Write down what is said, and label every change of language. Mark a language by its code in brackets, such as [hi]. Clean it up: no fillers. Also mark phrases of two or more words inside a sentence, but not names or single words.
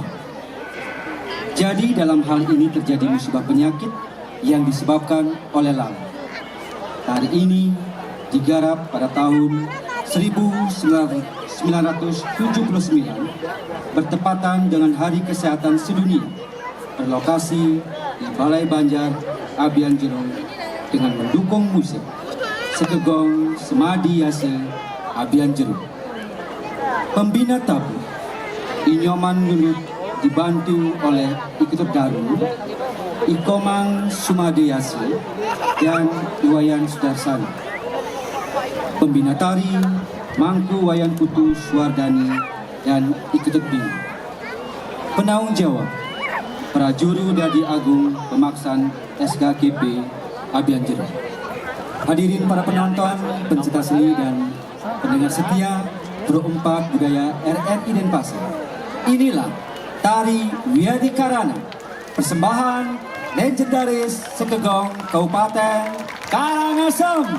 [id] Jadi dalam hal ini terjadi musibah penyakit yang disebabkan oleh lalat. Tari ini digarap pada tahun 1979 bertepatan dengan Hari Kesehatan Sedunia, berlokasi di Balai Banjar, Abian Jero, dengan mendukung musik Sekegong Semadi Yase Abian Jero. Pembina tabu Inyoman Nulut dibantu oleh Iketut Daru, Ikomang Sumade Yase, dan Iwayan Sudarsana. Pembina tari Mangku Wayan Putu Suwardani dan Iketut Bina. Penanggung jawab Prajuru Dadi Agung Pemaksan SKKP Abian Jero. Hadirin para penonton, pencinta seni dan pendengar setia Pro 4 Budaya RRI Denpasar. Inilah Tari Wiadi Karana, persembahan legendaris Sekegong Kabupaten Karangasem.